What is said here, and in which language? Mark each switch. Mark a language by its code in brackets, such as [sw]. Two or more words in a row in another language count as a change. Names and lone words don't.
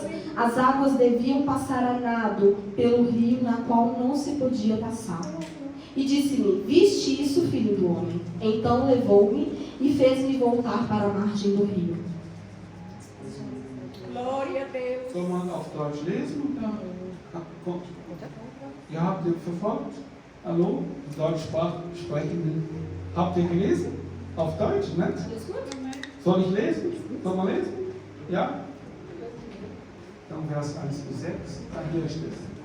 [pt] As águas deviam passar a nado pelo rio na qual não se podia passar. E disse-me, viste isso, filho do homem? Então levou-me e fez-me voltar para a margem do rio. Glória a Deus. [de] Soll man auf Deutsch lesen? Ihr habt ihr verfolgt? Hallo? Deutsch sprechenden. Habt ihr gelesen? Auf Deutsch, ne? Soll ich lesen? Soll man lesen? Ja? Dann Vers 1 bis 6. Hier ist es.